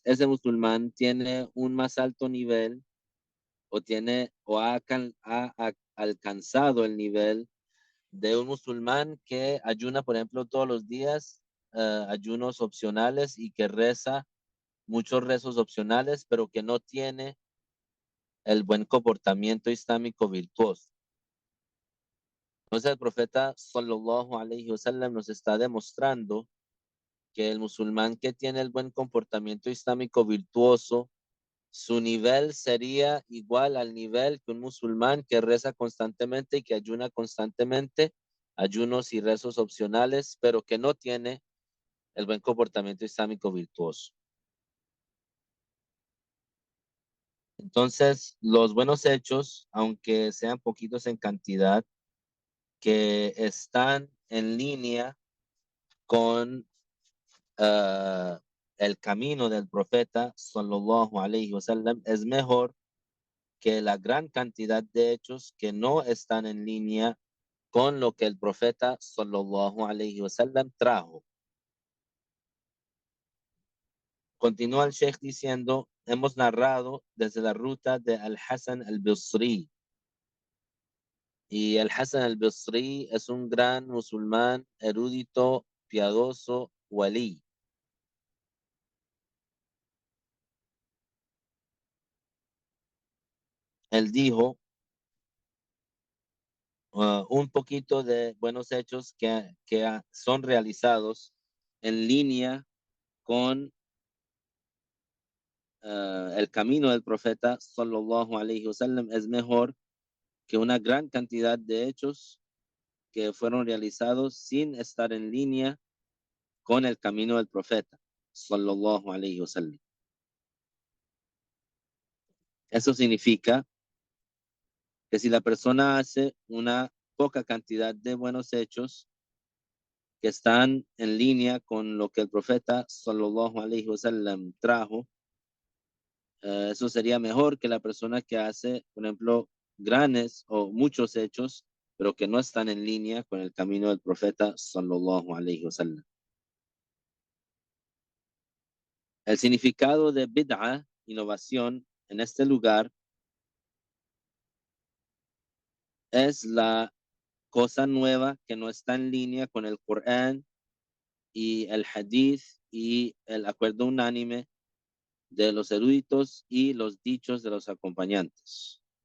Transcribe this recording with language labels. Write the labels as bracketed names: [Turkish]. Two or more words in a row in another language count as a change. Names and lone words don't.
[Spanish] Ese musulmán tiene un más alto nivel o ha alcanzado el nivel de un musulmán que ayuna, por ejemplo, todos los días, ayunos opcionales y que reza muchos rezos opcionales, pero que no tiene el buen comportamiento islámico virtuoso. Entonces el profeta [Arabic] صلى الله عليه وسلم [Spanish] nos está demostrando que el musulmán que tiene el buen comportamiento islámico virtuoso, su nivel sería igual al nivel que un musulmán que reza constantemente y que ayuna constantemente, ayunos y rezos opcionales, pero que no tiene el buen comportamiento islámico virtuoso. Entonces, los buenos hechos, aunque sean poquitos en cantidad, que están en línea con el camino del profeta [Arabic] صلى الله عليه وسلم, [Spanish] es mejor que la gran cantidad de hechos que no están en línea con lo que el profeta [Arabic] صلى الله عليه وسلم [Spanish] trajo. Continúa el Sheikh diciendo, hemos narrado desde la ruta de Al-Hasan al-Basri. Y Al-Hasan al-Basri es un gran musulmán erudito, piadoso, walí. Él dijo un poquito de buenos hechos que son realizados en línea con el camino del profeta [Arabic] صلى الله عليه وسلم [Spanish] es mejor que una gran cantidad de hechos que fueron realizados sin estar en línea con el camino del profeta [Arabic] صلى الله عليه وسلم. [Spanish] Eso significa que si la persona hace una poca cantidad de buenos hechos que están en línea con lo que el profeta [Arabic] صلى الله عليه وسلم [Spanish] trajo, eso sería mejor que la persona que hace, por ejemplo, grandes o muchos hechos, pero que no están en línea con el camino del profeta [Arabic] صلى الله عليه وسلم. [Spanish] El significado de bid'ah, innovación, en este lugar es la cosa nueva que no está en línea con el Corán y el Hadith y el acuerdo unánime de los eruditos y los dichos de los acompañantes.